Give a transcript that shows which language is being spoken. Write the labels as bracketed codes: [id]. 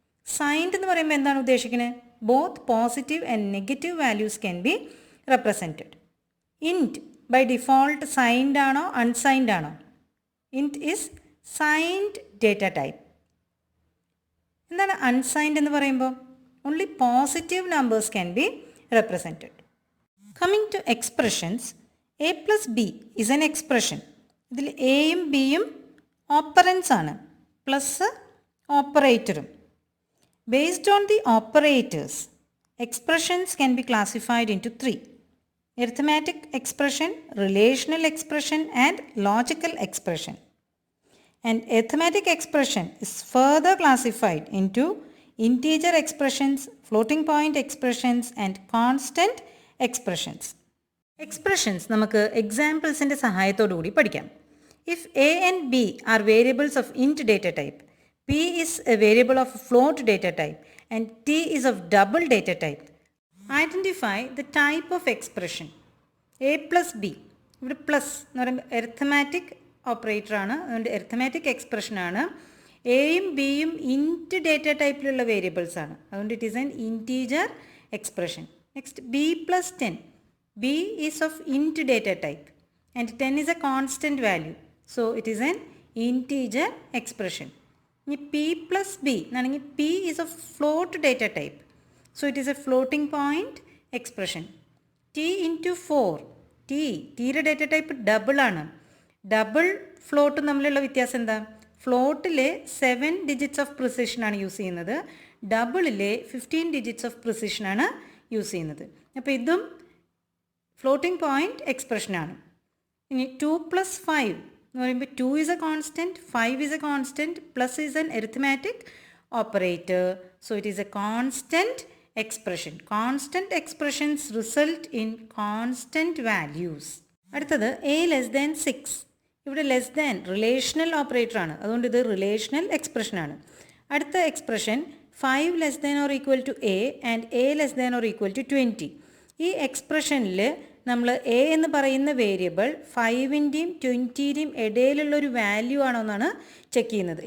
[ml] Signed എന്ന് പറയുമ്പോൾ എന്താണ് ഉദ്ദേശിക്കുന്നത്? [en] Both positive and negative values can be represented. [ml] ഇൻറ്റ് by default signed ആണോ അൺസൈൻഡ് ആണോ? [en] Int is signed data type. [ml] എന്താണ് അൺസൈൻഡ് എന്ന് പറയുമ്പോൾ? [en] Only positive numbers can be represented. Coming to expressions, a plus b is an expression. [ml] ഇതിൽ എയും ബിയും operands ആണ്, plus ഓപ്പറേറ്ററും. [en] Based on the operators, expressions can be classified into 3: arithmetic expression, relational expression and logical expression. And arithmetic expression is further classified into integer expressions, floating point expressions and constant expressions. [ml] Expressions നമുക്ക് എക്സാമ്പിൾസിൻ്റെ സഹായത്തോടു കൂടി പഠിക്കാം. [en] If a and b are variables of int data type, p is a variable of float data type and t is of double data type, identify the type of expression. [ml] a plus b, ഇവിടെ plus എന്ന് പറയുമ്പോൾ എറിത്മാറ്റിക് operator ആണ്, അതുകൊണ്ട് എറിത്മാറ്റിക് expression ആണ്. എയും ബിയും ഇൻറ്റ് data ടൈപ്പിലുള്ള variables ആണ്, അതുകൊണ്ട് [en] It is an integer expression. Next b plus 10, b is of int data type and 10 is a constant value, so it is an integer expression. [ml] ഇനി പി പ്ലസ് ബി എന്നാണെങ്കിൽ [en] P is of float data type, so it is a floating point expression. [ml] T into 4, ടീയുടെ data type double ആണ്. Double ഫ്ലോട്ടും തമ്മിലുള്ള വ്യത്യാസം എന്താ? Flotilla 7 digits of പ്രിസിഷനാണ് use ചെയ്യുന്നത്, ഡബിളിലെ 15 digits of പ്രിസിഷനാണ് use ചെയ്യുന്നത്. അപ്പോൾ ഇതും ഫ്ലോട്ടിംഗ് പോയിൻ്റ് എക്സ്പ്രഷനാണ്. ഇനി 2 + 5 എന്ന് പറയുമ്പോൾ [en] 2 is a constant, 5 is a constant, plus is an arithmetic operator. So it is a constant expression. Constant expressions result in constant values. [ml] അടുത്തത് a less than 6. ഇവിടെ less than relational operator ആണ്, അതുകൊണ്ട് ഇത് relational expression ആണ്. അടുത്ത expression 5 less than or equal to a and a less than or equal to 20. ഈ എക്സ്പ്രഷനിൽ നമ്മൾ a എന്ന് പറയുന്ന വേരിയബിൾ 5ൻ്റെയും 20ൻ്റെയും ഇടയിലുള്ളൊരു വാല്യൂ ആണോ എന്നാണ് ചെക്ക് ചെയ്യുന്നത്.